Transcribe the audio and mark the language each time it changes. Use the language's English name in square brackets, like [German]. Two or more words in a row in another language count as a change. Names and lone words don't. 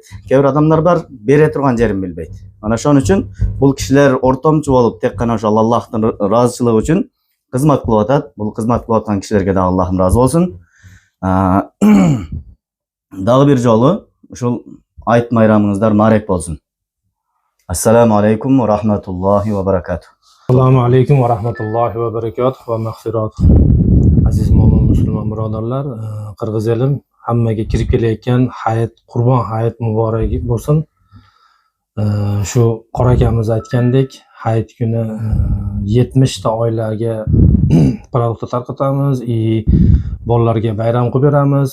[Kyrgyz] Кээ бир адамдар бар, бере турган жерин билбейт. Ана ошон үчүн бул кишилер ортомчу болуп, тек гана ошол Аллахтын ыраазычылыгы үчүн кызмат кылып атат. Бул кызмат кылып аткан кишилерге да Аллахым разы болсун. Дагы бир жолу ушул айт майрамыңыздар марек болсун. [Arabic] السلام عليكم ورحمة الله وبركاته. السلام عليكم ورحمة الله وبركاته ومغفرة. [Uzbek] Aziz mo'min musulmon birodarlar, qirg'iz elim hammaga kirib kelayotgan hayit, Qurbon hayit muborak bo'lsin. Shu qora akamiz aytgandek, hayit kuni 70 ta oilaga produkt tarqatamiz, bolalarga bayram qilib beramiz.